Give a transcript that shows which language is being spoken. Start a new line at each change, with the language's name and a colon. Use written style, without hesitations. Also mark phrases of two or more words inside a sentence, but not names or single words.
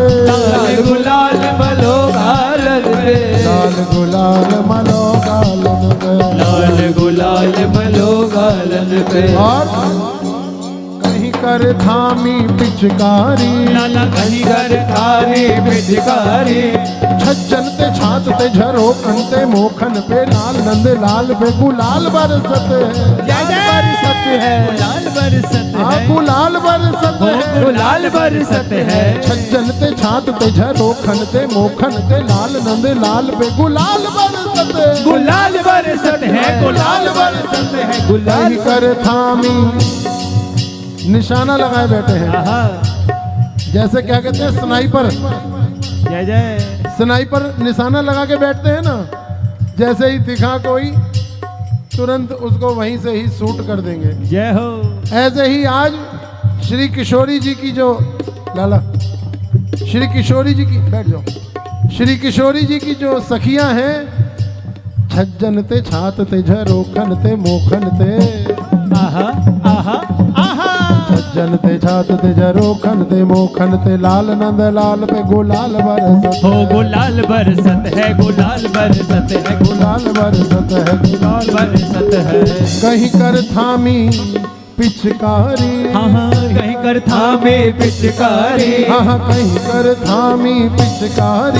Braj: लाल गुलाल मलो गालन पे लाल गुलाल मलो गालन पे लाल गुलाल मलो गालन पे और कहीं कर थामी पिचकारी लाला कहीं घर थारी पिचकारी छज्जन ते छात ते झरो कंते मोखन पे लाल नंद लाल पे गुलाल बरसत है बरसत है गुलाल बरसत हाँ है गुलाल बरसत है गुलाल बरसत है छज्जन ते छात ते झरो खन ते मोखन ते लाल नंद लाल पे गुलाल बरसत है गुलाल बरसत है गुलाल बरसत है गुलाल
Hindi: कहीं कर थामी निशाना लगाए बैठे हैं आहा जैसे क्या कहते हैं स्नाइपर जय जय स्नाइपर निशाना लगा के बैठते हैं ना जैसे ही दिखा कोई तुरंत उसको वहीं से ही शूट कर देंगे जय हो ऐसे ही आज श्री किशोरी जी की जो लाला श्री किशोरी जी की बैठ जाओ श्री किशोरी जी की जो सखियां हैं
Braj: छज्जन ते छात ते झरोखन ते मोखन ते
Hindi: आहा आहा आहा
Braj: छज्जन ते छात ते झरोखन ते मोखन ते लाल नंद लाल पे गुलाल बरसत हो गुलाल बरसत है गुलाल बरसत है गुलाल बरसत है गुलाल बरसत है कहीं कर थामी पिचकारी हाँ हाँ कहीं कर थामे पिचकारी हाँ कहीं कर थामी पिचकारी